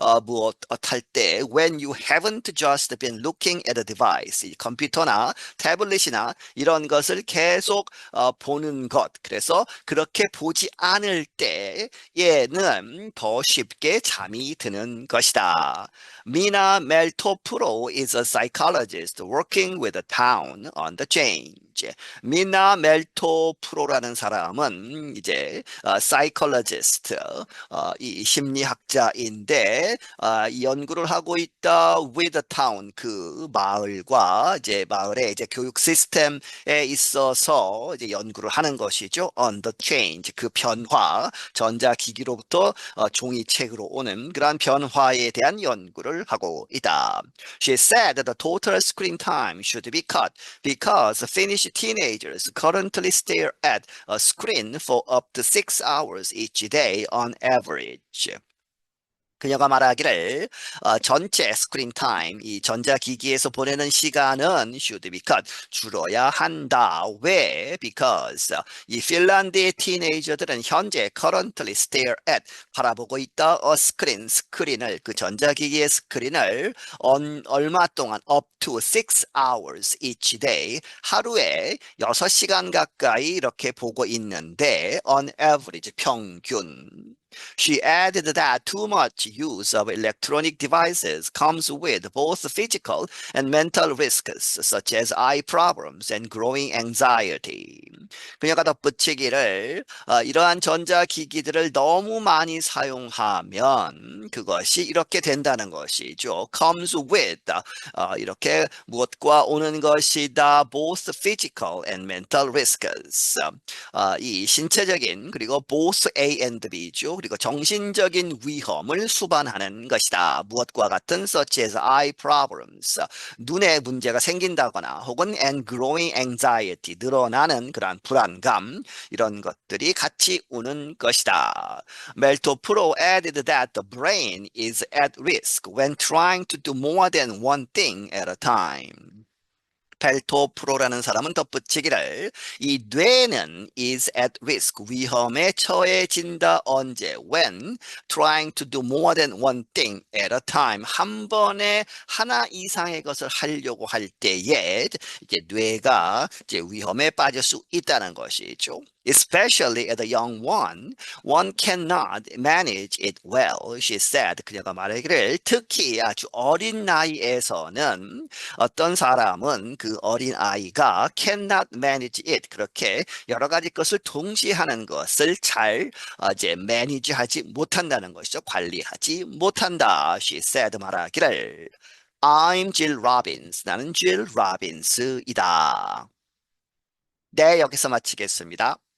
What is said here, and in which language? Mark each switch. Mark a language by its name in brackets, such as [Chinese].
[Korean] 무엇 할 때 [English] when you haven't just been looking at a device [Korean] 컴퓨터나 태블릿이나 이런 것을 계속 보는 것. 그래서 그렇게 보지 않을 때에는 더 쉽게 잠이 드는 것이다. [English] Mina Meltopuro is a psychologist working with a town on the change. [Korean] 미나 멜토프로라는 사람은 이제 psychologist, 이 심리학자인데 이 연구를 하고 있다 [English] with a town [Korean] 그 마을과 이제 마을의 이제 교육 시스템에 있어서 이제 연구를 하는 것이죠. [English] On the change [Korean] 그 변화 전자기기로부터 종이책으로 오는 그러한 변화에 대한 연구를 하고 있다. [English] She said that the total screen time should be cut because finished teenagers currently stare at a screen for up to 6 hours each day on average. [Korean] 그녀가 말하기를 전체 스크린 타임, 이 전자기기에서 보내는 시간은 [English] should be cut, [Korean] 줄어야 한다. 왜? Because 이 핀란드의 티네이저들은 현재 [English] currently stare at, [Korean] 바라보고 있다. [English] a screen, [Korean] 스크린을, 그 전자기기의 스크린을 얼마 동안 [English] up to 6 hours each day, [Korean] 하루에 6시간 가까이 이렇게 보고 있는데 [English] on average, [Korean] 평균. [English] She added that too much use of electronic devices comes with both physical and mental risks, such as eye problems and growing anxiety. [Korean] 그녀가 덧붙이기를 이러한 전자기기들을 너무 많이 사용하면 그것이 이렇게 된다는 것이죠. [English] comes with, [Korean] 이렇게 무엇과 오는 것이다. [English] both physical and mental risks. [Korean] 이 신체적인 그리고 [English] both A and B죠. [Korean] 그리고 정신적인 위험을 수반하는 것이다. 무엇과 같은 [English] such as eye problems, [Korean] 눈에 문제가 생긴다거나 혹은 [English] and growing anxiety, [Korean] 늘어나는 그러한 불안감, 이런 것들이 같이 오는 것이다. [English] 멜토 프로 added that the brain is at risk when trying to do more than one thing at a time. [Korean] 펠토 프로라는 사람은 덧붙이기를 이 뇌는 [English] is at risk, [Korean] 위험에 처해진다. 언제? [English] when trying to do more than one thing at a time, [Korean] 한 번에 하나 이상의 것을 하려고 할 때에 이제 뇌가 이제 위험에 빠질 수 있다는 것이죠. [English] Especially as a young one cannot manage it well, she said. [Korean] 그녀가 말하기를 특히 아주 어린 나이에서는 어떤 사람은 그 어린 아이가 [English] cannot manage it, [Korean] 그렇게 여러 가지 것을 동시에 하는 것을 잘 이제 manage하지 못한다는 것이죠. 관리하지 못한다. [English] She said [Korean] 말하기를 [English] I'm Jill Robbins. [Korean] 나는 Jill Robbins이다. 네, 여기서 마치겠습니다.